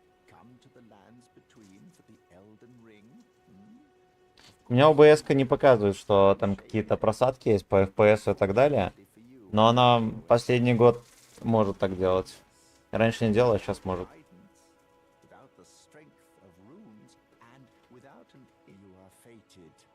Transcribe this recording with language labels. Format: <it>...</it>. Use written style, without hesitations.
<en>Come to the lands between for the Elden Ring?</en> <ru>У меня OBS не показывает, что там какие-то просадки есть по FPS и так далее. Но она последний год может так делать. Раньше не делала, а сейчас может.</ru> <en>Without the strength of runes and without an you are fated.</en>